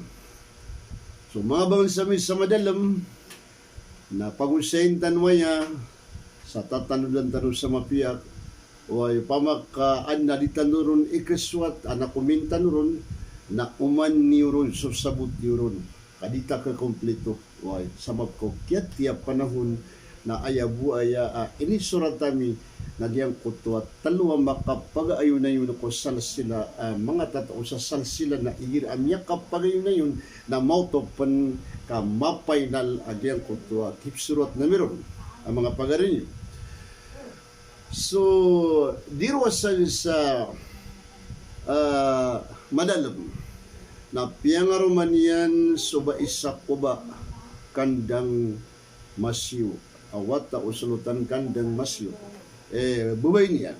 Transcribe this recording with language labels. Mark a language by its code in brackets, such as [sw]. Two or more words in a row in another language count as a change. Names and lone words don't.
[mrw] So mga bangon sa madalam na pangusayin tanwaya sa tatanudan tanong sa mapiyak way pamakaan na di tanuron ikaswat anak kumin tanuron na uman niuron so sabot niuron kadita ka kompleto way sabab ko kiat tiap panahon na ayabu aya ini suratami nagyang kutwa talwa makapag-ayon na yun ko salsila mga tatao sa salsila na igir amya kapag-ayon na yun na mautopan ka mapainal agyang kutwa kipsurat na meron ang mga pagarin yun. So, dirwasan sa madalam na piyangaruman yan suba isa kuba kandang masyo awata usulutan kandang masyo bubay niyan.